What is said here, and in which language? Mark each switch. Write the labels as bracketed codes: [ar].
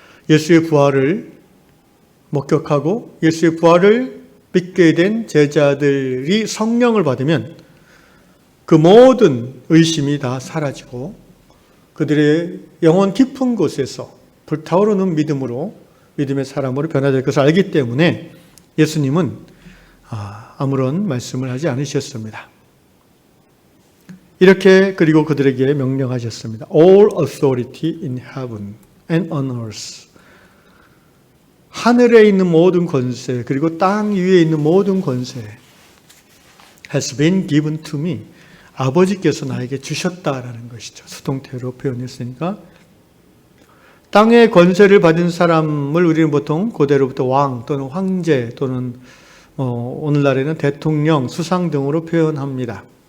[ko] 예수의 부활을 목격하고 예수의 부활을 믿게 된 제자들이 성령을 받으면 그 모든 의심이 다 사라지고 그들의 영혼 깊은 곳에서 불타오르는 믿음으로 믿음의 사람으로 변화될 것을 알기 때문에 예수님은 아무런 말씀을 하지 않으셨습니다. 이렇게 그리고 그들에게 명령하셨습니다. [en] All authority in heaven and on earth. [ko] 하늘에 있는 모든 권세 그리고 땅 위에 있는 모든 권세 [en] has been given to me. [ko] 아버지께서 나에게 주셨다라는 것이죠. 수동태로 표현했으니까 땅의 권세를 받은 사람을 우리는 보통 고대로부터 왕 또는 황제 또는 오늘날에는 대통령, 수상 등으로 표현합니다.